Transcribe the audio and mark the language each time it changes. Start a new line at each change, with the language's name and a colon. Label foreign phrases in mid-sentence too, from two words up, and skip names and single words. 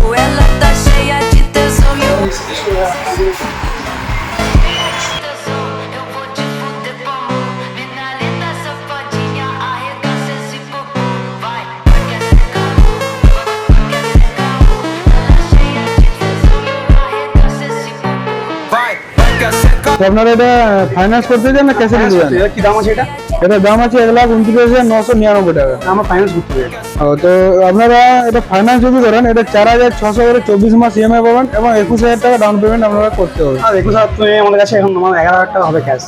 Portuguese: Ela tá cheia de tesão e eu vou te fuder com amor. Mina linda, safadinha, arregaça esse popô. Vai, vai que essa é caô. Ela cheia de tesão e eu arregaço esse popô. Vai, vai que essa é caô.
Bangla: তো আপনারা এটা ফাইন্যান্স করতে চান না ক্যাশে নিতে চান? এটা কি দাম আছে এটা? এটার দাম আছে 1,29,999 টাকা। আমার ফাইন্যান্স করতে হবে। তো আপনারা এটা ফাইন্যান্স যদি করেন এটা 4,600 করে 24 মাস ইএমআই পাবেন এবং 21,000 টাকা
English: down payment
Bangla: আপনারা করতে হবে। আর 21,000 তুমি আমাদের কাছে এখন আমার 11,000 টাকা হবে ক্যাশ।